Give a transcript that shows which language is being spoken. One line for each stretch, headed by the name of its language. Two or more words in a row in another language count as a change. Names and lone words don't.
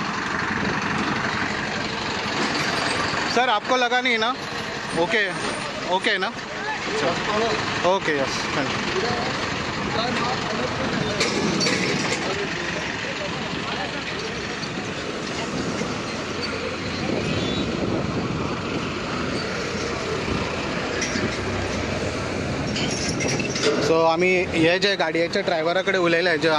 Hindi: सर आपको लगा नहीं ना
English: okay okay
Hindi: ना
English: okay yes thank you
Konkani: सो आम्ही हे जे गाडयेच्या ड्रायव्हराकडे उलयले जे